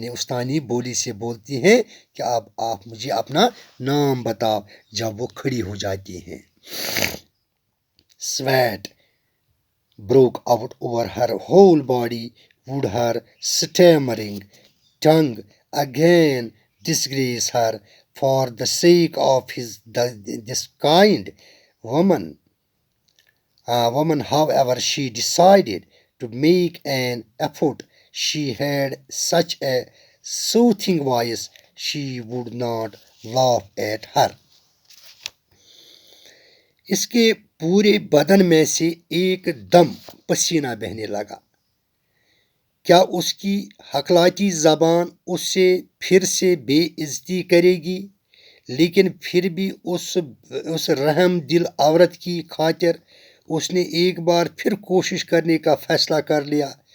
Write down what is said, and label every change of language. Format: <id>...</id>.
<ur>استانی بولی سے بولتی ہیں کہ اب آپ مجھے اپنا نام بتاؤ جب وہ کھڑی ہو جاتی ہیں.</ur> <en>Sweat broke out over her whole body. Would her stammering tongue again disgrace her for the sake of this kind woman. However, she decided to make an effort. She had such a soothing voice, she would not laugh at her.</en> <ur>اس کے پورے بدن میں سے ایک دم پسینہ بہنے لگا. کیا اس کی حکلاتی زبان اس سے پھر سے بے عزتی کرے گی؟ لیکن پھر بھی اس رحم دل عورت کی خاطر اس نے ایک بار پھر کوشش کرنے کا فیصلہ کر لیا.</ur>